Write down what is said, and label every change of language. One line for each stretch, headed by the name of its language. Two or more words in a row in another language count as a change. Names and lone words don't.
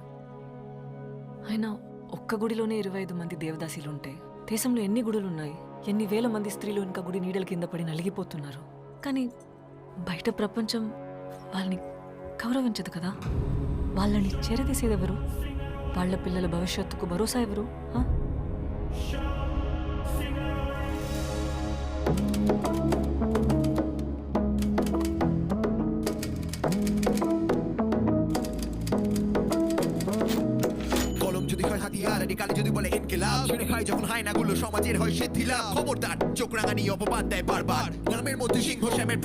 Telugu: అయినా ఒక్క గుడిలోనే 25 మంది దేవదాసీలు ఉంటే దేశంలో ఎన్ని గుడులు ఉన్నాయి? ఎన్ని వేల మంది స్త్రీలు ఇంకా గుడి నీడల కింద పడి నలిగిపోతున్నారు. కానీ బయట ప్రపంచం వాళ్ళని గౌరవించదు కదా. వాళ్ళని చేరదీసేది ఎవరు? వాళ్ళ పిల్లల భవిష్యత్తుకు భరోసా ఎవరు?
Bangla: যদি বলে ইনকিলাব ছেড়ে খায় যখন হায়নাগুলো সমাজের হয় শিথিলাভ খবরদার চোখ রাঙানি অপবাদ দেয় বারবার নামের মধ্যে সিংহ শ্যামের